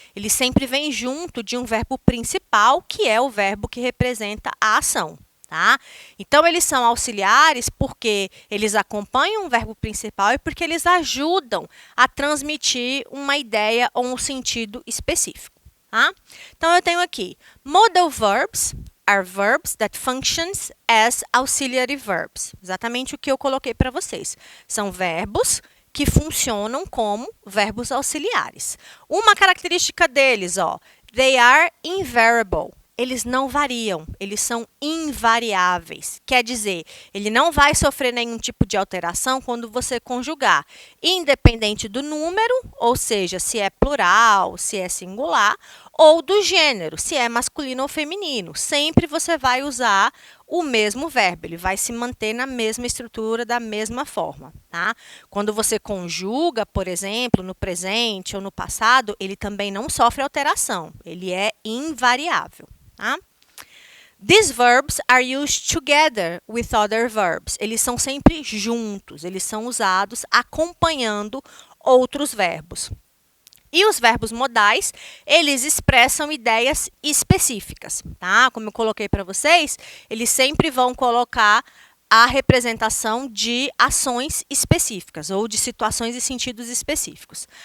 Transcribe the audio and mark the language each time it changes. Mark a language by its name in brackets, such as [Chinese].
[Portuguese] Eles sempre vêm junto de um verbo principal, que é o verbo que representa a ação. Tá? Então, eles são auxiliares porque eles acompanham um verbo principal e porque eles ajudam a transmitir uma ideia ou um sentido específico. Tá? Então, eu tenho aqui, [English] modal verbs are verbs that functions as auxiliary verbs. [Portuguese] Exatamente o que eu coloquei para vocês. São verbos que funcionam como verbos auxiliares. Uma característica deles, ó, [English] they are invariable. [Portuguese] Eles não variam, eles são invariáveis. Quer dizer, ele não vai sofrer nenhum tipo de alteração quando você conjugar, independente do número, ou seja, se é plural, se é singular, ou do gênero, se é masculino ou feminino. Sempre você vai usar o mesmo verbo, ele vai se manter na mesma estrutura, da mesma forma, tá? Quando você conjuga, por exemplo, no presente ou no passado, ele também não sofre alteração, ele é invariável. Tá? [English] These verbs are used together with other verbs. [Portuguese] Eles são sempre juntos, eles são usados acompanhando outros verbos. E os verbos modais, eles expressam ideias específicas, tá? Como eu coloquei para vocês, eles sempre vão colocar a representação de ações específicas ou de situações e sentidos específicos.